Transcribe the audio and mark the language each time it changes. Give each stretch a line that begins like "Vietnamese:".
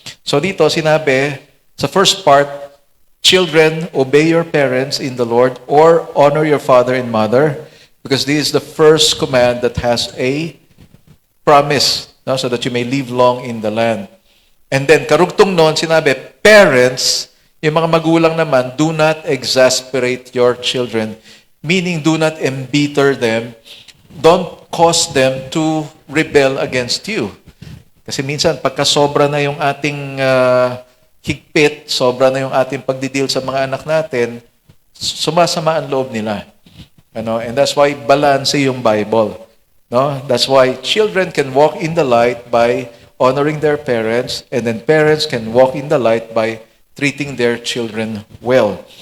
English: So
Filipino: dito sinabi, sa
English: first part, children, obey your parents in the Lord, or honor your father and mother, because this is the first command that has a promise, so that you may live long in the land. And then,
Filipino: karugtong noon, sinabi,
English: parents,
Filipino: yung mga magulang naman,
English: do not exasperate your children, meaning do not embitter them, don't cause them to rebel against you.
Filipino: Kasi minsan, pagka sobra na yung ating higpit, sobra na yung ating pagdidil sa mga anak natin, sumasama ang loob nila.
English: And that's why balance
Filipino: yung
English: Bible. That's why children can walk in the light by honoring their parents, and then parents can walk in the light by treating their children well.